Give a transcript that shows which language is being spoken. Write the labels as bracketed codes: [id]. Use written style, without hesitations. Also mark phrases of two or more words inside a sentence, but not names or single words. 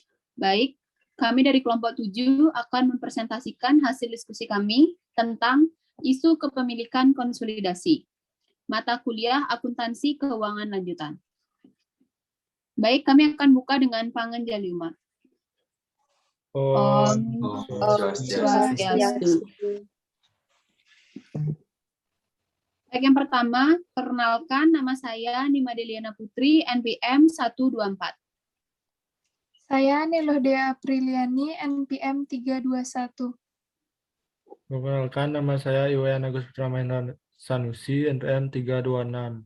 [id] Baik, kami dari kelompok 7 akan mempresentasikan hasil diskusi kami tentang isu kepemilikan konsolidasi. Mata kuliah akuntansi keuangan lanjutan. Baik, kami akan buka dengan pangenjaliuma. [sa] Om Swastiastu. [id] Baik, yang pertama, perkenalkan nama saya Nima Deliana Putri, NPM 124. Saya Nilohdea Apriliani, NPM 321. Perkenalkan, nama saya Iwayan Agus Putra Mahendra Sanusi, NPM 326.